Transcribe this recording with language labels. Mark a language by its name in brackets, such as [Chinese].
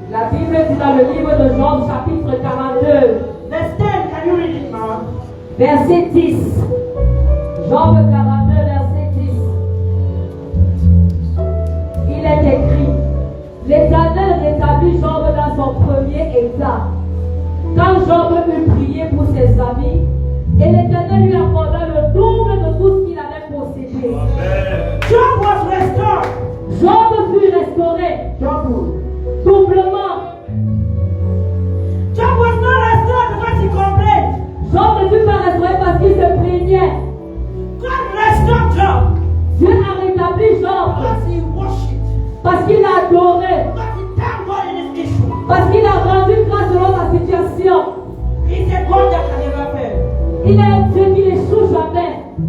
[French] La Bible dit dans le livre de Job, chapitre 42, [English] Verse 10, can you read it now? [French] verset 10. Job 42, verset 10. Il est écrit: l'Éternel rétablit Job dans son premier état. Quand Job eut prié pour ses amis, et l'Éternel lui accorda le double de tout ce qu'il avait possédé. [English] Job was restored. [French] Job fut restauré doublement. [English] Job was not restored because he complained. [French] Job ne fut pas restauré parce qu'il se plaignait. [English] God restored Job [French] Dieu a rétabli Job [English] because he worshipped. [French] parce qu'il a adoré, [English] Because he thanked God in his issue. [French] parce qu'il a rendu grâce selon sa situation. [English] He's a God that can never fail. [French] Il est un Dieu qui n'échoue jamais.